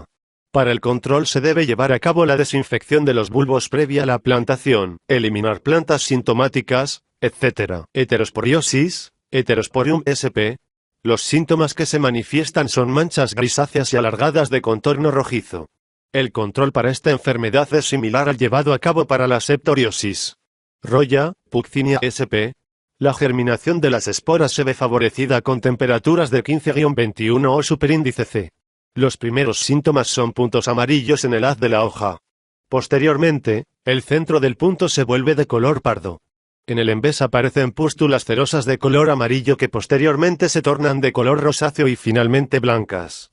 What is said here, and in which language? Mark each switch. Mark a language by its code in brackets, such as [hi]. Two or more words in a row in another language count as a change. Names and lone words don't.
[es] Para el control se debe llevar a cabo la desinfección de los bulbos previa a la plantación, eliminar plantas sintomáticas, etc. Heterosporiosis, Heterosporium sp. Los síntomas que se manifiestan son manchas grisáceas y alargadas de contorno rojizo. El control para esta enfermedad es similar al llevado a cabo para la septoriosis. Roya, Puccinia sp. La germinación de las esporas se ve favorecida con temperaturas de 15-21 o superíndice C. Los primeros síntomas son puntos amarillos en el haz de la hoja. Posteriormente, el centro del punto se vuelve de color pardo. En el envés aparecen pústulas cerosas de color amarillo que posteriormente se tornan de color rosáceo y finalmente blancas.